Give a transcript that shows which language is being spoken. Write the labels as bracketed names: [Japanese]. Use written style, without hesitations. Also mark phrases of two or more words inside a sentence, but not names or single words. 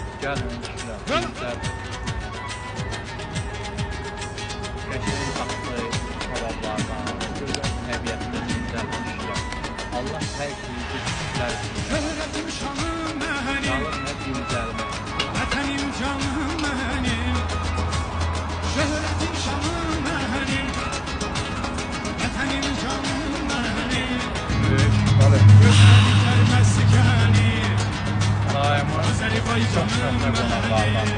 [Azerbaijani] Gəlin kişilər. Qəşəng tatlı kebablardan, gözəl təbiətdə dincəlmişlər. Allah hər şeyi kişilər üçün. [Turkish] Şöhretim şanım benim, [Azerbaijani] Qalır nə dincəlmək. [Turkish] vatanım canım benim. Şöhretim şanım benim, vatanım canım benim. Gözler meskeni, güzel baycanım benim.